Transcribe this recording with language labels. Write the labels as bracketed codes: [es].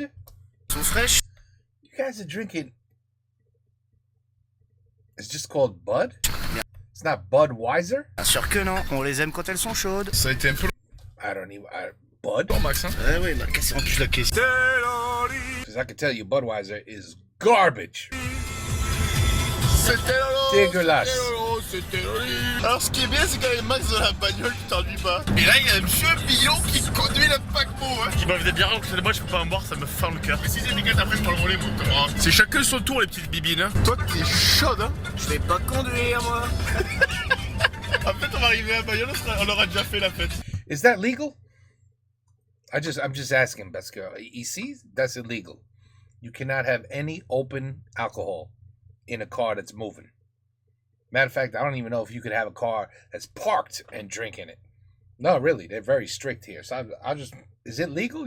[fr] Elles sont fraîches? [en] You guys are drinking. It's just called Bud? It's not Budweiser? [fr] Bien sûr que non. On les aime quand elles sont chaudes. Ça a été un peu [en] I don't even. Bud? [fr] long Max hein. Ah ouais, il m'a cassé en plus la caissière. [en] Because I can tell you Budweiser is garbage. [fr] C'était Lolo. Dégueulasse. C'était Lolo, c'était Loli. Alors ce qui est bien c'est quand même Max dans la bagnole tu t'ennuies pas. Et là il y a un monsieur Billon qui conduit le paquebot hein. Qui boivent des bières alors que moi je peux pas en boire, ça me fend le cœur. Mais si c'est des gars après je prends le relais moi. C'est chacun son tour les petites bibines hein. Toi t'es chaude hein. Je vais pas conduire, moi. En fait on va arriver à Bayonne, on aura déjà fait la fête. [en] Is that legal? I'm just asking, [fr] parce que ici, [en] that's illegal. You cannot have any open alcohol in a car that's moving. Matter of fact, I don't even know if you could have a car that's parked and drink in it. No, really, they're very strict here. So I'll just, is it legal?